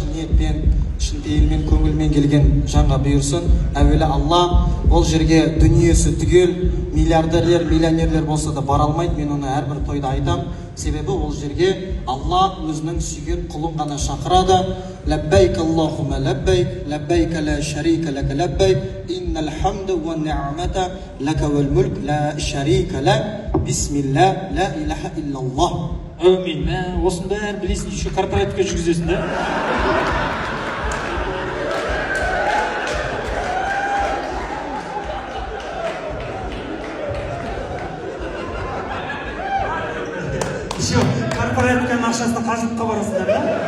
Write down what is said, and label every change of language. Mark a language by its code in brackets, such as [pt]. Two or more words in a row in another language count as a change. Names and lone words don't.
[kk] ниетпен, шын пейілмен, көңілмен келген жанға бұйырсын. Әуелі Алла ол жерге дүниесі түгел миллиардерлер, миллионерлер болса да бара алмайды. Мен оны әрбір тойда айтам. Себебі ол жерге Алла өзінің сүйген құлын ғана шақырады. [ar] لبيك اللهم لبيك، لبيك لا شريك لك لبيك، إن الحمد والنعمة لك والملك لا شريك له، بسم الله، لا إله إلا الله. [kk] Әумин. Осының бәрін білесің, еще корпоративке жүргізесің да? Еще корпоративканың ақшасына қажылыққа барасыңдар да?